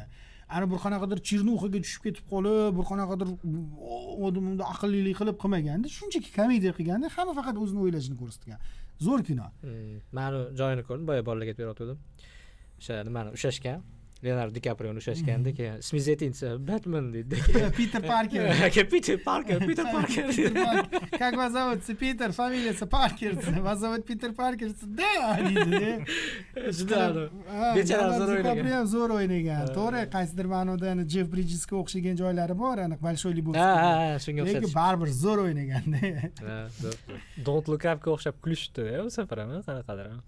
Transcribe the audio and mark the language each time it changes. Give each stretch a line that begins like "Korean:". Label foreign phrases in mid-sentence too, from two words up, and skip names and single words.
Uzbek: Ana bir qanaqadir chirnuxaga tushib ketib qolib, bir qanaqadir odamda aqllilik qilib qilmaganda, shunchaki komediya qilganda hamma faqat o'zini o'ylashini ko'rsatgan. Zo'r kino. Meni joyini ko'rdim, boya bolalarga berayotgandim. O'sha nimani ushashgan, Leonardo DiCaprioni ushashganda, keyin ismingiz aytingchi, Batman dedi. Peter Parker. Peter Parker.
Russian: Как вас зовут?
Uzbek: Peter, familiyasi Parker.
Russian: Вас зовут Peter Parker.
Uzbek: Da, dedi. Bechara zo'r o'ynagan. DiCaprio zo'r o'ynagan. To'g'ri, qaysidir ma'noda Jeff Bridgesga o'xshagan joylari bor, aniq Большой Lebowski. Ha, shunga o'xshash. Lekin baribir zo'r o'ynaganda. Don't Look Up'ga o'xshab kulishdi u safar ham qanaqadir.